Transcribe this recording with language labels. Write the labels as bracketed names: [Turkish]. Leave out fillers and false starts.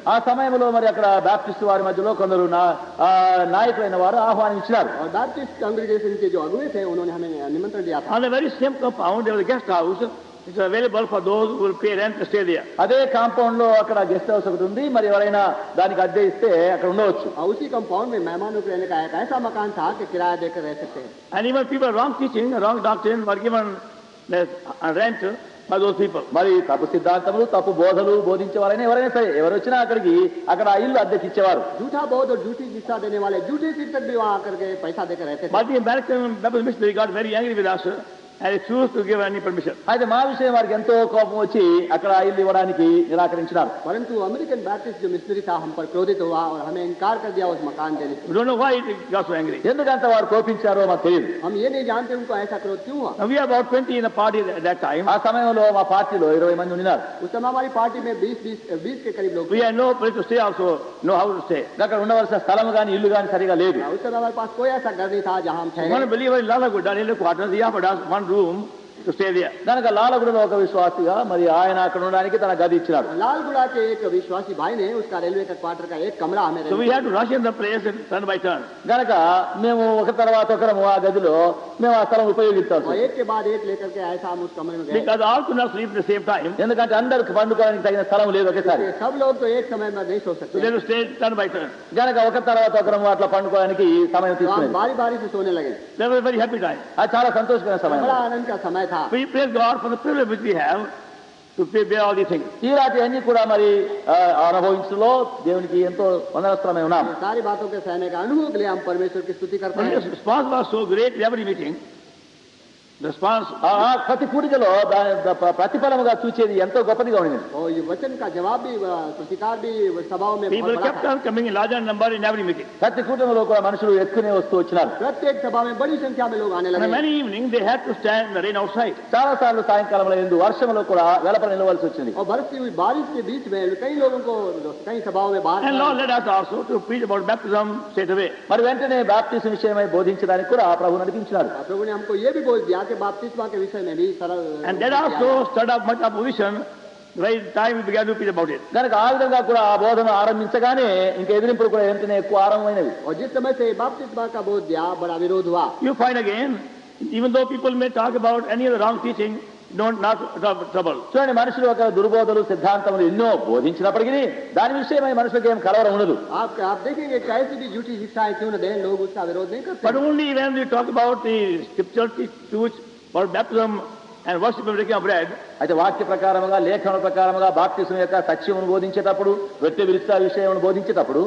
[Telugu] ఆ సమయంలో మరి అక్కడ బాప్టిస్ట్ వారి మధ్యలో కొందరు నాయకులైన వారు ఆహ్వానించినారు. [Hindi] और बैप्टिस्ट कांग्रेगेशन के जो अगुवे थे उन्होंने हमें निमंत्रण दिया था. [English] On the very same compound there was a guest house which is available for those who will pay rent to stay there. [Telugu] అదే కాంపౌండ్ లో అక్కడ గెస్ట్ హౌస్ ఒకటి ఉంది, మరి ఎవరైనా దానికి అద్దె ఇస్తే అక్కడ ఉండవచ్చు. [Hindi] और उसी कंपाउंड में मेहमानों के रहने का एक ऐसा मकान था कि किराया देकर रह सकते हैं. [English] And even people wrong teaching, wrong doctrine were given rent by those people. [Telugu] మరి తప్పు సిద్ధాంతములు, తప్పు బోధలు బోధించేవారైనా ఎవరైనా సరే ఎవరు వచ్చినా అక్కడ ఆ ఇల్లు అద్దెకి ఇచ్చేవారు. [Hindi] झूठा बोध और झूठी शिक्षा देने वाले झूठे शिक्षक भी वहाँ आकर के पैसा देकर रहते थे. [English] But the American Baptist missionary got very angry with us and refused to give any permission. [Telugu] అయితే మా విషయం వారికి ఎంతో కోపం వచ్చి అక్కడ ఆ ఇల్లు ఇవ్వడానికి నిరాకరించినారు. [Hindi] परंतु अमेरिकन बैप्टिस्ट जो मिशनरी था हम पर क्रोधित हुआ और हमें इनकार कर दिया उस मकान देने से. [English] We don't know why he got so angry. [Telugu] ఎందుకంత వారు కోపించారో మాకు తెలియదు. [Hindi] हम ये नहीं जानते उनको ऐसा क्रोध क्यों हुआ. [English] Now we are about 20 in the party at that time. [Telugu] ఆ సమయంలో మా పార్టీలో 20 మంది ఉన్నారు. [Hindi] उस समय हमारी पार्टी में 20 के करीब लोग [English] We had no place to stay also, no house to stay. [Telugu] అక్కడ ఉండవలసిన స్థలం గాని ఇల్లు గాని సరిగా లేదు. [Hindi] उस समय हमारे पास कोई ऐसा घर नहीं था जहाँ हम [English] One [Hindi] ठहरे. [English] believer in Lalaguda, in the quarters, he offered us one room to stay there. [Telugu] కనుక లాలగూడలో ఒక విశ్వాసిగా మరి ఆయన అక్కడ ఉండడానికి తన గది ఇచ్చినాడు. [Hindi] लालगुड़ा के एक विश्वासी भाई ने उसका रेलवे का क्वार्टर का एक कमरा हमें [English] So we had to rush in the place turn by turn. [Telugu] గనక మేము ఒక తర్వాత ఒకరము ఆ గదిలో మేము ఆ స్థలం ఉపయోగించాల్సి [Hindi] और [Telugu] వచ్చింది. [Hindi] एक के बाद एक लेकर के ऐसा हम उस कमरे में गए. [English] Because all could not sleep at the same time. [Telugu] ఎందుకంటే అందరికి పండుకోవడానికి తగిన స్థలం లేదు ఒకేసారి. [Hindi] सब लोग तो एक समय में नहीं सो [English] So [Hindi] सकते. [English] they had to stay turn by turn. [Telugu] గనక ఒక తర్వాత ఒకరము అట్లా పండుకోవడానికి సమయం [Hindi] तो हम [Telugu] తీసుకునేది. [Hindi] बारी बारी से सोने लगे. [English] That was a very happy time. [Telugu] అది చాలా సంతోషకరమైన సమయం. [Hindi] बड़ा आनंद का समय था. [English] We praise God for the privilege which we have to bear all these things. [Telugu] ఈ రాత్రి అన్ని కూడా మరి అనుభవించడంలో దేవునికి ఎంతో వందనస్తులమై ఉన్నాం. [Hindi] ये सारी बातों के सहने का अनुभव के लिए हम परमेश्वर की स्तुति करते [English] And [Hindi] हैं. [English] the response was so great in every meeting. The response, [Telugu] ప్రతి కూడికలో దాని ప్రతిఫలముగా చూచేది ఎంతో గొప్పదిగా ఉండింది. [Hindi] और ये वचन का जवाब भी प्रतिकार भी सभाओं में [English] people [Hindi] बहुत बड़ा [English] kept [Hindi] था. [English] on coming in larger number in every meeting. [Telugu] ప్రతి కూటమిలో కూడా మనుషులు ఎక్కువనే వస్తూ వచ్చినారు. [Hindi] प्रत्येक सभा में बड़ी संख्या में लोग आने [English] And [Hindi] लगे. [English] many evening they had to stand in the rain outside. [Telugu] చాలా సార్లు సాయంకాలంలో ఎందు వర్షంలో కూడా వెలపల నిలవలసి వచ్చింది. [Hindi] और बरसती हुई बारिश के बीच में कई लोगों को कई सभाओं में बाहर [English] And Lord led us also to preach about baptism straight away. [Telugu] మరి వెంటనే బాప్టిజం విషయమై బోధించడానికి కూడా ప్రభు నడిపించినారు. [Hindi] प्रभु ने हमको ये भी बोल दिया कि बपतिस्मा के विषय में भी सरल. [English] And that also stirred up much opposition the very time we began to preach about it. [Telugu] కనుక ఆ విధంగా కూడా ఆ బోధన ఆరంభించగానే ఇంకా ఎదిరింపులు కూడా వెంటనే ఎక్కువ ఆరంభమైనవి. [Hindi] और जिस समय से बपतिस्मा का बोध दिया बड़ा विरोध हुआ. [English] You find again, even though people may talk about any of the wrong teaching, not trouble. [Telugu] చూడండి, మనుషులు ఒక దుర్బోధలు సిద్ధాంతములు ఎన్నో బోధించినప్పటికీ దాని విషయమై మనుషులకు ఏం కలవరం ఉండదు. [Hindi] आप देखेंगे कैसी भी झूठी शिक्षाएं क्यों न दें, लोग उसका विरोध नहीं करते. [English] But only when we talk about the scriptural truth for baptism and worship and breaking of bread, [Telugu] అయితే వాక్య ప్రకారముగా లేఖన ప్రకారముగా బాప్తిస్మ యొక్క సత్యమును బోధించేటప్పుడు, వ్యక్తి విరుద్ధ విషయమును బోధించేటప్పుడు,